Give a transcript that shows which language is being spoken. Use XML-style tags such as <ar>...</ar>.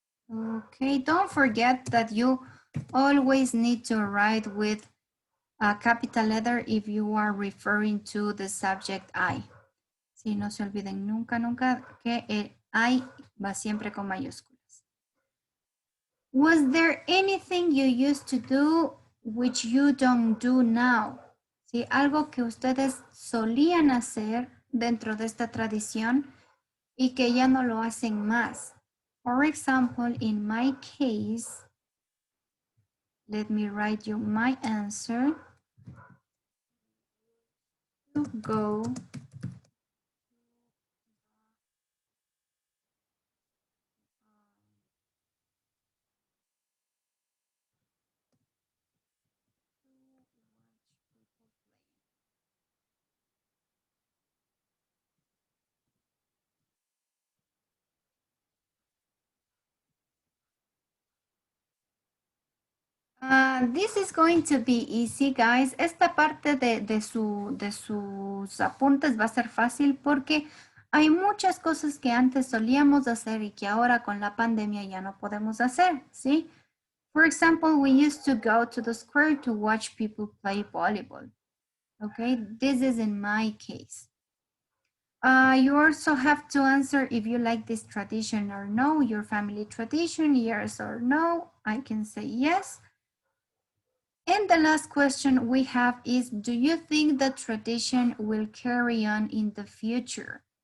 <en>Okay, don't forget that you always need to write with a capital letter if you are referring to the subject I.</en> <es>Sí, no se olviden nunca que el I va siempre con mayúsculas.</es> <en>Was there anything you used to do which you don't do now?</en> <es>¿Sí? Algo que ustedes solían hacer dentro de esta tradición y que ya no lo hacen más.</es> <en>For example, in my case, let me write you my answer. To go this is going to be easy, guys.</en> <es>Esta parte de sus apuntes va a ser fácil porque hay muchas cosas que antes solíamos hacer y que ahora con la pandemia ya no podemos hacer, ¿sí?</es> <en>For example, we used to go to the square to watch people play volleyball. Okay, this is in my case. You also have to answer if you like this tradition or no, your family tradition, yes or no. I can say yes. And the last question we have is, do you think the tradition will carry on in the future?</en>